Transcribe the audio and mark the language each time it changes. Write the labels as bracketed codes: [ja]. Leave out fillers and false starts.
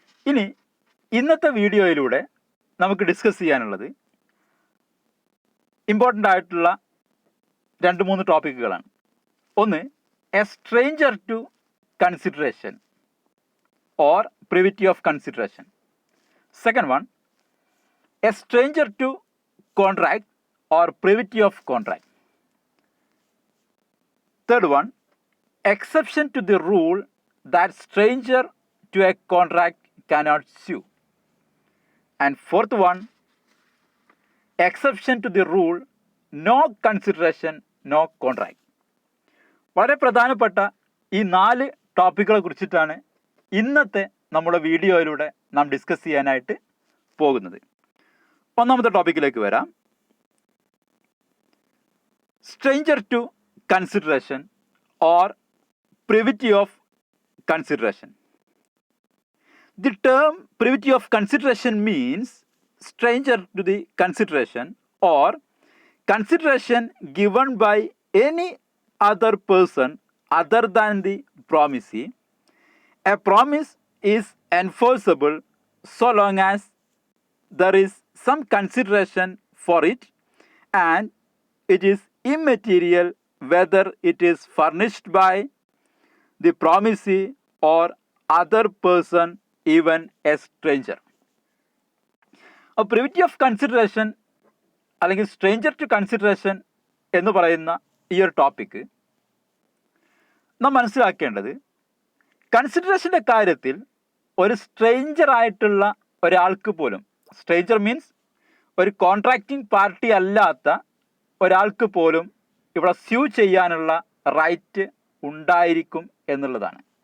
[ml] ഇനി ഇന്നത്തെ വീഡിയോയിലൂടെ നമുക്ക് ഡിസ്കസ് ചെയ്യാനുള്ളത് ഇമ്പോർട്ടൻ്റ് ആയിട്ടുള്ള 2-3 ടോപ്പിക്കുകളാണ്. [en] ഒന്ന്, a stranger to consideration or privity of consideration. Second one, a stranger to contract or privity of contract. Third one, exception to the rule that stranger to a contract cannot sue. And fourth one, exception to the rule no consideration, no contract. [ml] വളരെ പ്രധാനപ്പെട്ട ഈ 4 ടോപ്പിക്കുകളെ കുറിച്ചിട്ടാണ് ഇന്നത്തെ നമ്മുടെ വീഡിയോയിലൂടെ നാം discuss ചെയ്യാനായിട്ട് പോകുന്നത്. ഒന്നാമത്തെ ടോപ്പിക്കിലേക്ക് വരാം. [en] Stranger to consideration or privity of consideration. The term privity of consideration means stranger to the consideration or consideration given by any other person other than the promisee. A promise is enforceable so long as there is some consideration for it and it is immaterial whether it is furnished by the promisee or other person, even a stranger. [ml] A privity of consideration അല്ലെങ്കിൽ stranger to consideration എന്ന് പറയുന്ന ഈ ഒരു topic നാം മനസ്സിലാക്കേണ്ടത്, കൺസിഡറേഷൻ്റെ കാര്യത്തിൽ ഒരു stranger ആയിട്ടുള്ള ഒരാൾക്ക് പോലും, സ്ട്രേഞ്ചർ മീൻസ് ഒരു കോൺട്രാക്റ്റിംഗ് പാർട്ടി അല്ലാത്ത ഒരാൾക്ക് പോലും ഇവിടെ സ്യൂ ചെയ്യാനുള്ള റൈറ്റ് ഉണ്ടായിരിക്കും എന്നുള്ളതാണ്.